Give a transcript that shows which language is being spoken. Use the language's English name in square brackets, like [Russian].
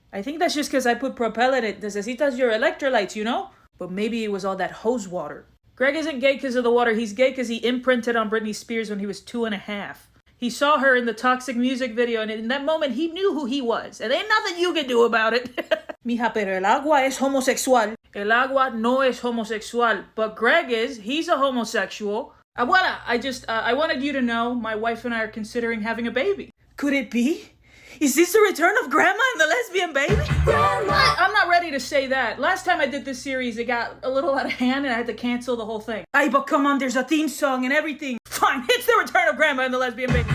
[English] I think that's just because I put Propel in it. [Spanish] Necesitas [English] your electrolytes, you know? But maybe it was all that hose water. Greg isn't gay because of the water. He's gay because he imprinted on Britney Spears when he was 2.5. He saw her in the Toxic music video, and in that moment, he knew who he was. And ain't nothing you can do about it. [Spanish] Mija, pero el agua es homosexual. El agua no es homosexual. [English] But Greg is. He's a homosexual. Abuela, I wanted you to know my wife and I are considering having a baby. Could it be? Is this the return of Grandma and the lesbian baby? I'm not ready to say that. Last time I did this series, it got a little out of hand and I had to cancel the whole thing. Ay, but come on, there's a theme song and everything. Fine, it's the return of Grandma and the lesbian baby.